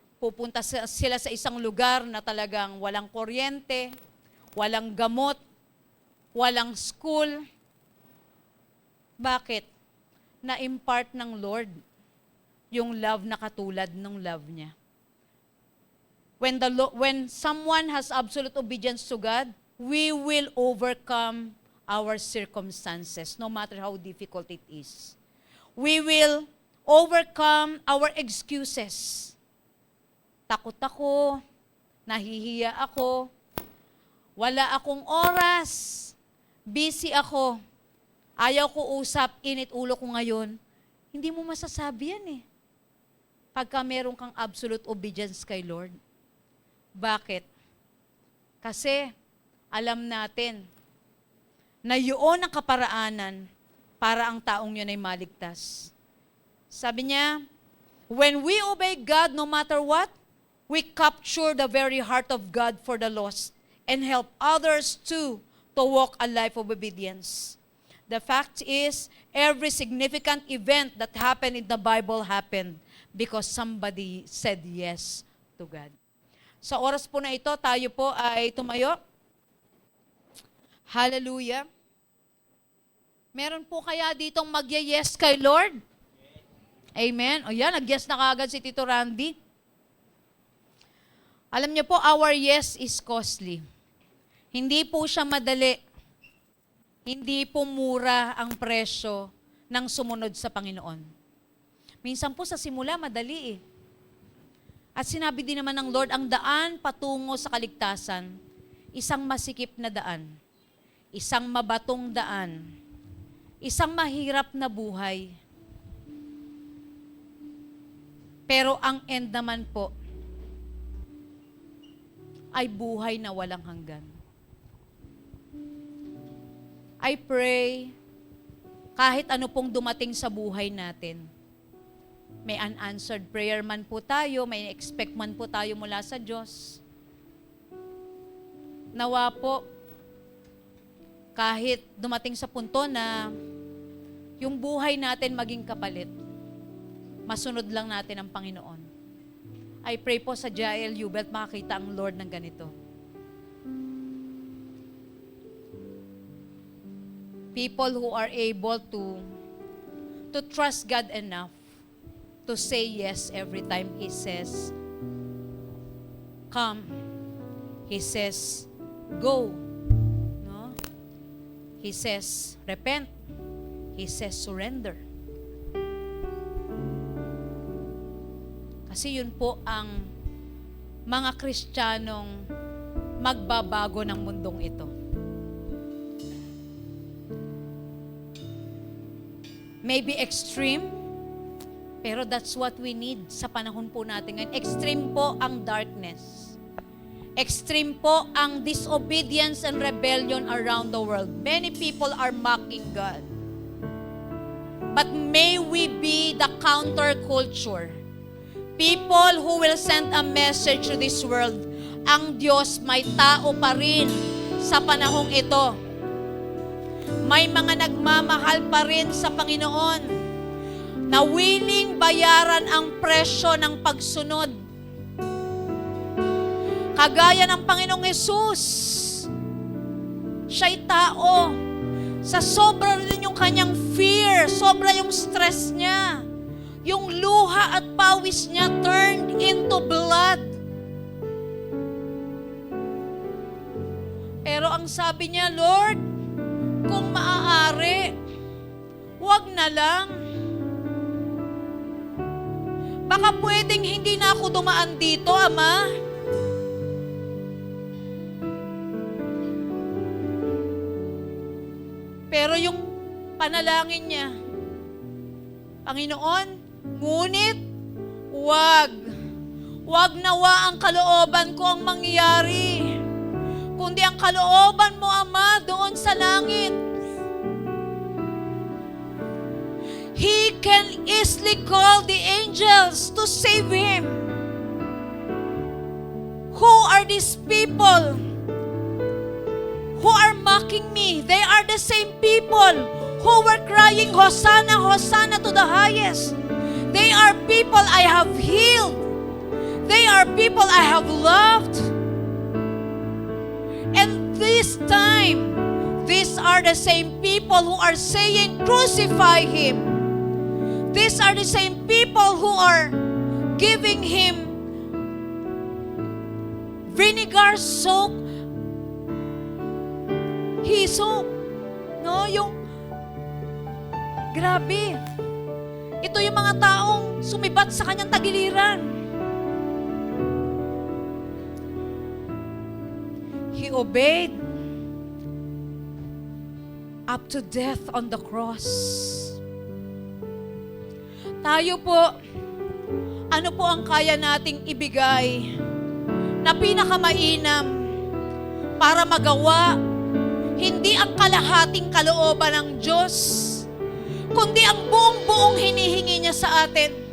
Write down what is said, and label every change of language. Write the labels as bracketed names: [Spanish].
[Filipino] Pupunta sila sa isang lugar na talagang walang kuryente, walang gamot, walang school. Bakit? Na-impart ng Lord yung love na katulad ng love niya. [English] When someone has absolute obedience to God, we will overcome our circumstances, no matter how difficult it is. We will overcome our excuses. [Filipino] Takot ako, nahihiya ako, wala akong oras, busy ako, ayaw ko usap, init ulo ko ngayon. Hindi mo masasabi yan eh. pagka meron kang absolute obedience kay Lord. Bakit? Kasi alam natin na yun ang kaparaanan para ang taong yun ay maligtas. Sabi niya, [English] when we obey God no matter what, we capture the very heart of God for the lost and help others too to walk a life of obedience. The fact is, every significant event that happened in the Bible happened because somebody said yes to God. [Filipino] Sa oras po na ito, tayo po ay tumayo. Hallelujah. Meron po kaya ditong mag-yes kay Lord? Amen. O yan, nag-yes na kaagad si Tito Randy. Alam niyo po, [English] our yes is costly. [Filipino] Hindi po siya madali. Hindi po mura ang presyo ng sumunod sa Panginoon. Minsan po sa simula, madali eh. At sinabi din naman ng Lord, ang daan patungo sa kaligtasan, isang masikip na daan, isang mabatong daan, isang mahirap na buhay. Pero ang end naman po, ay buhay na walang hanggan. [English] I pray, [Filipino] kahit ano pong dumating sa buhay natin, may unanswered prayer man po tayo, may expect man po tayo mula sa Diyos. Nawa po, kahit dumating sa punto na yung buhay natin maging kapalit, masunod lang natin ang Panginoon. I pray po sa Jael Hubert, makakita ang Lord ng ganito. [English] People who are able to trust God enough to say yes every time He says, come. He says, go. No? He says, repent. He says, surrender. [Filipino] Kasi yun po ang mga Kristiyanong magbabago ng mundong ito. [English] Maybe extreme, [Filipino] pero [English] that's what we need [Filipino] sa panahon po natin ngayon. Extreme po ang darkness. [English] Extreme po ang disobedience and rebellion around the world. Many people are mocking God. But may we be the counterculture. People who will send a message to this world. [Filipino] Ang Diyos may tao pa rin sa panahong ito. May mga nagmamahal pa rin sa Panginoon na willing bayaran ang presyo ng pagsunod. Kagaya ng Panginoong Hesus, siya'y tao. Sa sobra rin yung kanyang fear, sobra yung stress niya. Yung luha at pawis niya [English] turned into blood. [Filipino] Pero ang sabi niya, Lord, kung maaari, wag na lang. Baka pwedeng hindi na ako dumaan dito, Ama. Pero yung panalangin niya, Panginoon, ngunit wag nawa ang kalooban ko ang mangyari, kundi ang kalooban mo, Ama, doon sa langit. [English] He can easily call the angels to save him. Who are these people who are mocking me? They are the same people who were crying, Hosanna, Hosanna to the highest. They are people I have healed. They are people I have loved. And this time, these are the same people who are saying, crucify him. These are the same people who are giving him vinegar-soaked hyssop. [Filipino] No, yung grabe. Ito yung mga taong sumibat sa kanyang tagiliran. [English] He obeyed up to death on the cross. [Filipino] Tayo po, Ano po ang kaya nating ibigay na pinakamainam para magawa hindi ang kalahating kalooban ng Diyos, kundi ang buong-buong hinihingi niya sa atin.